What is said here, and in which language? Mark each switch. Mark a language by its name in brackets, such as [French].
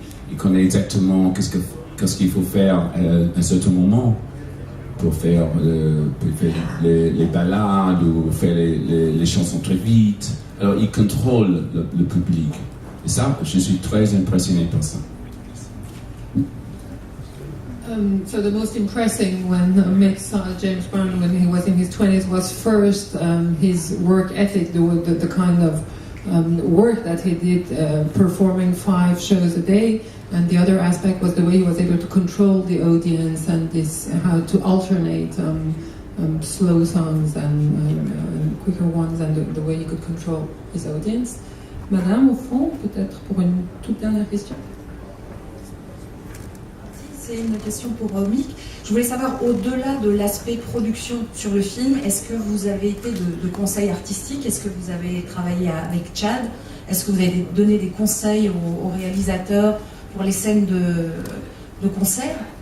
[French] Il connaît exactement qu'est-ce qu'il faut faire à un certain moment pour faire les ballades ou faire les chansons très vite. Alors il contrôle le public. Et ça, je suis très impressionné par ça. [English] So the most impressive when Mick saw James Brown when he was in his 20s was first his work ethic, the kind of work that he did, performing 5 shows a day, and the other aspect was the way he was able to control the audience and how to alternate slow songs and quicker ones, and the way he could control his audience. [French] Madame, au fond, peut-être pour une toute dernière question. C'est une question pour Mick. Je voulais savoir, au-delà de l'aspect production sur le film, est-ce que vous avez été de conseils artistiques? Est-ce que vous avez travaillé avec Chad? Est-ce que vous avez donné des conseils aux réalisateurs pour les scènes de concert?